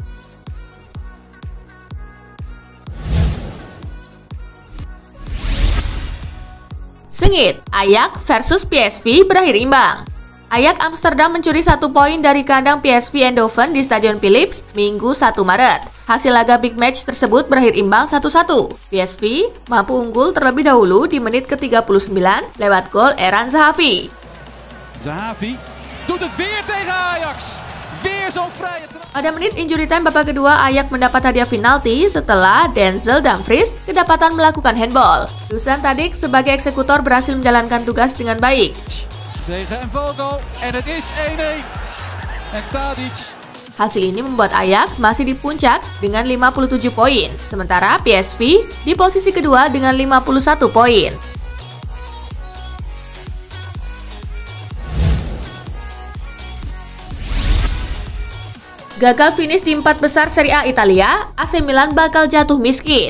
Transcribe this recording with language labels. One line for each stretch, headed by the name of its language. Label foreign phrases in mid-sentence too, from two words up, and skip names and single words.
Indonesian: Sengit, Ajax versus PSV berakhir imbang. Ajax Amsterdam mencuri 1 poin dari kandang PSV Eindhoven di Stadion Philips Minggu 1 Maret. Hasil laga
English: big match
Indonesian: tersebut berakhir imbang 1-1. PSV mampu unggul terlebih dahulu di menit ke-39 lewat gol Eran Zahavi.
Dutch: Zahavi doet het weer tegen Ajax. Weer zo'n vrije trap.
Indonesian: Pada menit
English: injury time
Indonesian: babak kedua, Ajax mendapat hadiah penalti setelah Denzel Dumfries kedapatan melakukan handball. Dusan Tadic sebagai eksekutor berhasil menjalankan tugas dengan baik.
Dutch: Tegen Vogel en het is 1-1. En Tadic.
Indonesian: Hasil ini membuat Ajax masih di puncak dengan 57 poin, sementara PSV di posisi kedua dengan 51 poin. Gagal finish di 4 besar Serie A Italia, AC Milan bakal jatuh miskin.